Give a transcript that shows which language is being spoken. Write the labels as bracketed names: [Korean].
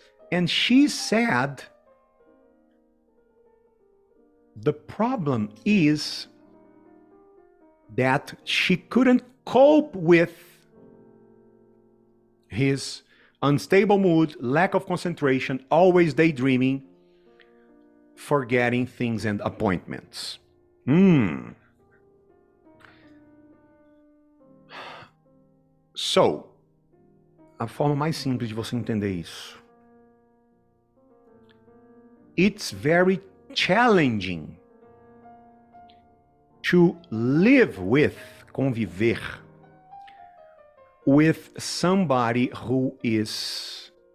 [English] And she said, the problem is that she couldn't cope with his unstable mood, lack of concentration, always daydreaming, forgetting things and appointments. [Portuguese] So, a forma mais simples de você entender isso. [English] It's very challenging to live with, conviver with somebody who is